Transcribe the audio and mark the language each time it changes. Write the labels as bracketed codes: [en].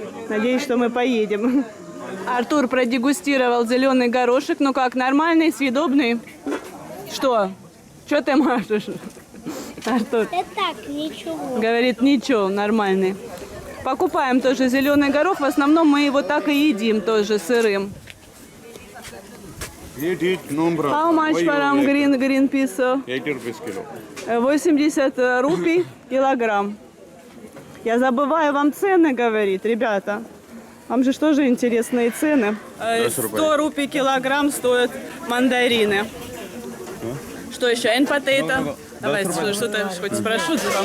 [ru] Надеюсь, что мы поедем. Артур продегустировал зеленый горошек. Ну как, нормальный, съедобный? Что? Что ты машешь, Артур? Да так, ничего. Говорит, ничего, нормальный. Покупаем тоже зеленый горох. В основном мы его так и едим тоже сырым. [en] How much Param green piece? 80 rupees kilo. [ru] 80 рупий килограмм. Я забываю вам цены говорить, ребята. Вам же тоже интересные цены. 100 рупий килограмм стоят мандарины. Что еще? [en] And potato. [ru] Давайте что-то хоть спрошу.